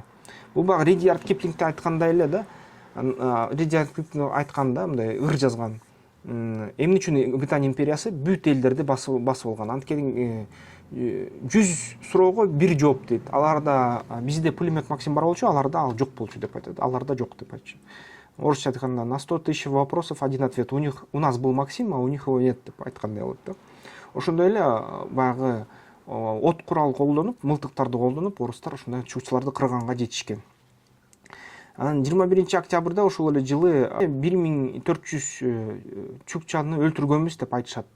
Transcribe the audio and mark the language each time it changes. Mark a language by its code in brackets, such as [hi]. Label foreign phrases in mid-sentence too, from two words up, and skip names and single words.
[ky] Бул багы Редиард Киплингде айткандай эле да. Редиард Киплинг айтканда мындай ыр жазган. Эмне үчүн Британия империясы бүт элдерди басып алган? Анткени 100 суроого бир жооп дейт. Аларда бизде пулемет Максим бар болчу, аларда ал жок болчу деп айтат. Аларда жок деп айтчу. Орусча айтканда [ru] на 100 000 вопросов один ответ. У нас был Максим, а у них его нет [ky] деп айткандай болот да. Ошондой эле баягы от курал колдонуп, мылтыктарды колдонуп, орустар ушундай чукчаларды кырганга жетишкен. Анан 21-октябрда ошол эле жылы 1400 чукчаны өлтүргөнбүз деп айтышат да.